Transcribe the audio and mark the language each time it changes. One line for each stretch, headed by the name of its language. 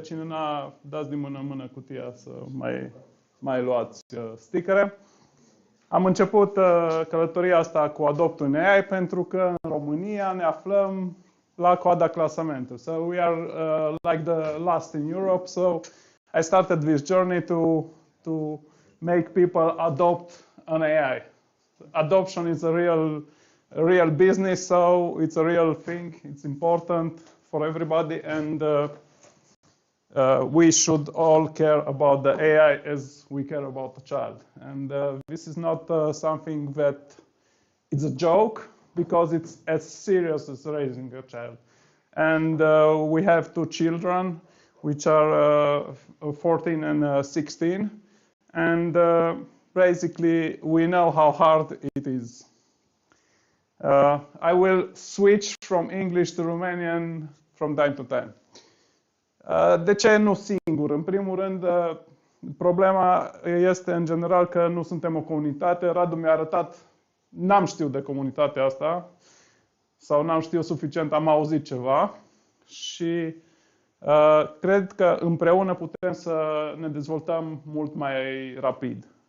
Romanian: Cine n-a, dați din mână în mână cutia să mai luați stickere. Am început călătoria asta cu AdoptUn.ai pentru că în România ne aflăm la coada clasamentului.
English: So we are like the last in Europe. So I started this journey to make people adopt an AI. Adoption is a real business, so it's a real thing. It's important for everybody, and we should all care about the AI as we care about the child. And this is not something that it's a joke, because it's as serious as raising a child. And we have 2 children, which are 14 and 16. And basically, we know how hard it is. I will switch from English to Romanian from time to time.
Romanian: De ce nu singur? În primul rând, problema este în general că nu suntem o comunitate. Radu mi-a arătat, n-am știut de comunitatea asta, sau n-am știut suficient, am auzit ceva și cred că împreună putem să ne dezvoltăm mult mai rapid.